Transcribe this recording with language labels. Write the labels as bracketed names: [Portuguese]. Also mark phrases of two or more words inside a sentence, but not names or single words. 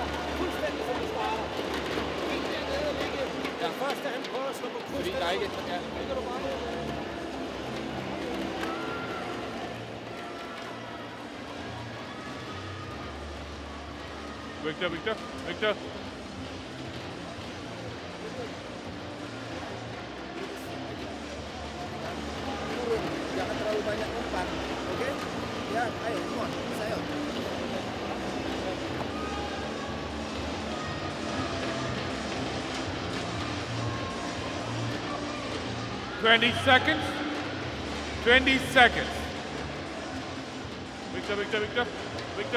[Danish] Fuldstændig som vi starter. Helt dernede og ligge. Ja. Først da han prøver at slå på kryds. Fordi der er ikke... Ja. Ligger du bare med. Viktor. [Indonesian] Jangan terlalu banyak umpan, oke? Ya, ayo, [English] come on, saya. 20 seconds. 20 seconds. Viktor.